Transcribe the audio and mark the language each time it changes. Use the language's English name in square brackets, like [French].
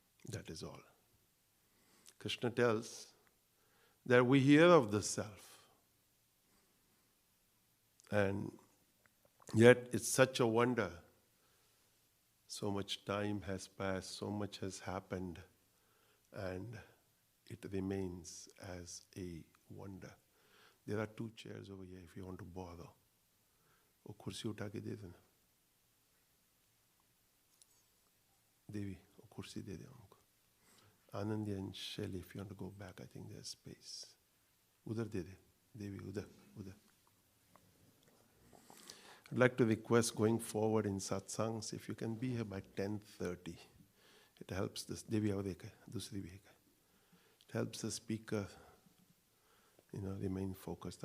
[English] That is all. Krishna tells that we hear of the self, and yet it's such a wonder. So much time has passed, so much has happened, and it remains as a wonder. There are 2 chairs over here if you want to borrow. [Hindi] वो कुर्सी उठा के दे देना देवी, वो कुर्सी दे दे हमको. [English] Anandi and Shelly, if you want to go back, I think there's space. [Hindi] Udhar de de, Devi, udhar. [English] I'd like to request going forward in satsangs, if you can be here by 10:30. It helps this. [Hindi] Devi, dusri bhi hai. [English] It helps the speaker, remain focused.